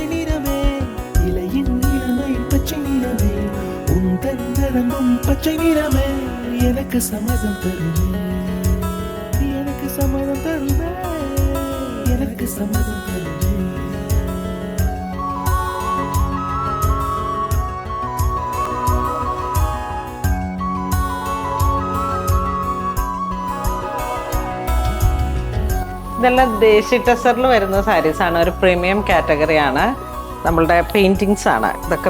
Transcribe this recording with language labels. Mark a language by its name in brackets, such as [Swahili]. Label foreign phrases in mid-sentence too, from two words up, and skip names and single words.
[Tamil] நிறமே இலையின் நிறமை பச்சை நிறமே உந்தன் நரம்பும் பச்சை நிறமே எனக்கு சம்மதம் தருமே எனக்கு சம்மதம் தருமே எனக்கு சம்மதம் தருமே [Malayalam] ഇതെല്ലാം ദേശി ടെസറിൽ വരുന്ന സാരീസാണ്. ഒരു [English] premium category. [Malayalam] നമ്മളുടെ പെയിൻറ്റിങ്സ് ആണ് ഇതൊക്കെ.